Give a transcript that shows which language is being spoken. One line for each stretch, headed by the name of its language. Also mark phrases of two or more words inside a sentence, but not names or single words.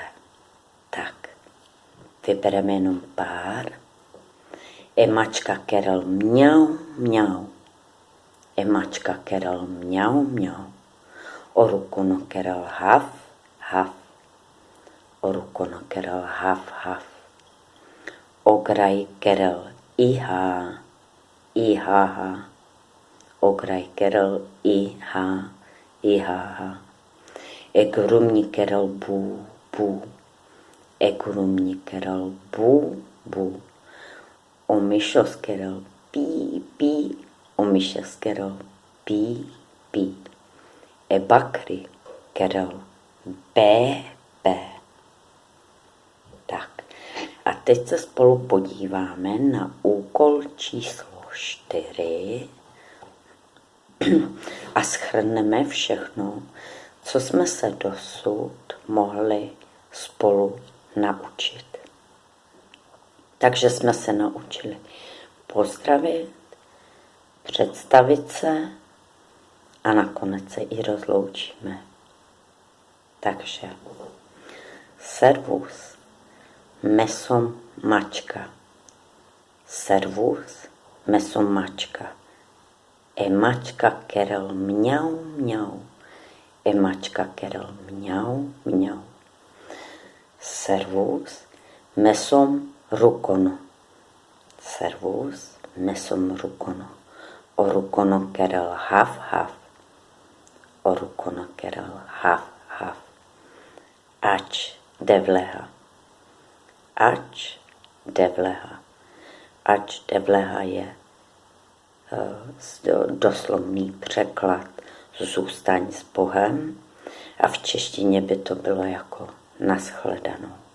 Czech: Tak, vybereme jenom pár.
Romany: Mačka kerel mňau, mňau. Mačka kerel mňau, mňau. Orukono kerel haf, haf. Orukono kerel haf, haf. Ograj kerel iha, ihaha. Ograj kerel iha, ihaha. Egrumni kerel bu, bu. Egrumni kerel bu, bu. O myšos kerel pí, pí, omiše skerol, pí, pí. E bakry, kerol, bé, bé.
Czech: Tak. A teď se spolu podíváme na úkol číslo 4 a shrneme všechno, co jsme se dosud mohli spolu naučit. Takže jsme se naučili pozdravit, představit se a nakonec se i rozloučíme. Takže servus,
Romany: mesom mačka. Servus, mesom mačka. E mačka kerel mňau, mňau. E mačka kerel mňau, mňau. Servus, mesom rukono. Servus, mesom rukono. O rukono kerel hav, hav. O rukono kerel hav, hav. Ač devleha. Ač devleha. Ač devleha
Czech: je doslovný překlad zůstaň s Bohem a v češtině by to bylo jako nashledanou.